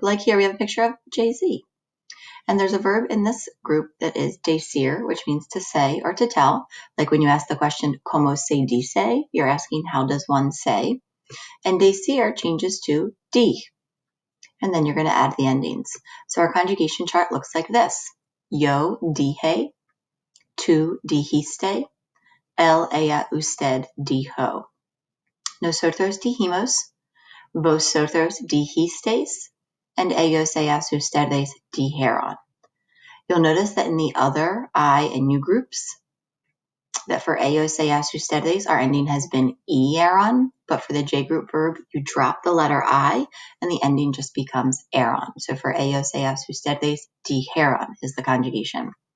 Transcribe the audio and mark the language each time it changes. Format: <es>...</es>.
<en>Like here we have a picture of JZ. And there's a verb in this group that is decir, which means to say or to tell. Like when you ask the question,</en> <es>como se dice,</es> <en>you're asking how does one say. And decir changes to di. And then you're going to add the endings. So our conjugation chart looks like this.</en> <es>Yo dije, tú dijiste, él, ella, usted dijo. Nosotros dijimos, vosotros dijisteis, and ellos, ellas, ustedes dijeron.</es> <en>You'll notice that in the other I and U groups, that for ellos, ellas, ustedes, our ending has been eron, but for the J group verb, you drop the letter I, and the ending just becomes eron. So for</en> <es>ellos, ellas, ustedes, dijeron</es> <en>is the conjugation.</en>